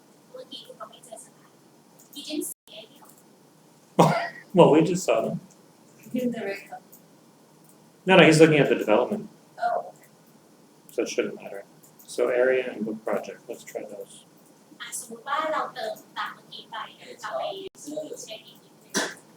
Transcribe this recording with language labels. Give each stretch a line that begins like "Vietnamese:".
Thai: เมื่อกี้คุณก็ไม่เจอสักอัน
English: he didn't see any of Well, we just saw them. In the right. No, he's looking at the development, Oh, so it shouldn't matter. So area and book project, let's try those.
Thai: สมมติว่าเราเติมตามเมื่อกี้ไปกลับไปเช็คอีกนิดนึง